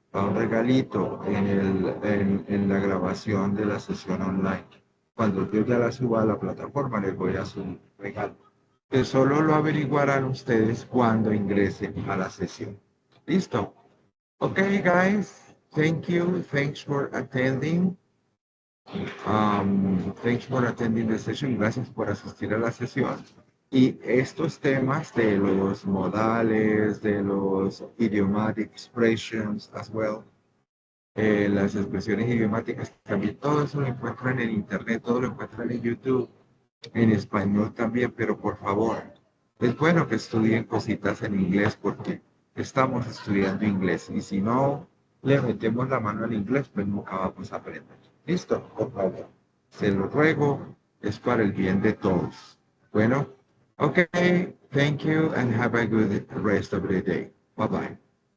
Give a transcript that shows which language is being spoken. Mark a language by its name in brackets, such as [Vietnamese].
[Spanish] Va un regalito en la grabación de la sesión online. Cuando yo ya la suba a la plataforma, les voy a subir un regalo. Que solo lo averiguarán ustedes cuando ingresen a la sesión. ¿Listo? [English] Okay, guys, thank you. Thanks for attending. Thanks for attending the session. [Spanish] Gracias por asistir a la sesión. Y estos temas de los modales, de los [English] idiomatic expressions as well, [Spanish] las expresiones idiomáticas, también todo eso lo encuentran en internet, todo lo encuentran en YouTube, en español también, pero por favor, es bueno que estudien cositas en inglés porque estamos estudiando inglés y si no le metemos la mano al inglés, pues nunca vamos a aprender. Listo, por favor. Se lo ruego, es para el bien de todos. Bueno, [English] okay, thank you and have a good rest of the day. Bye bye.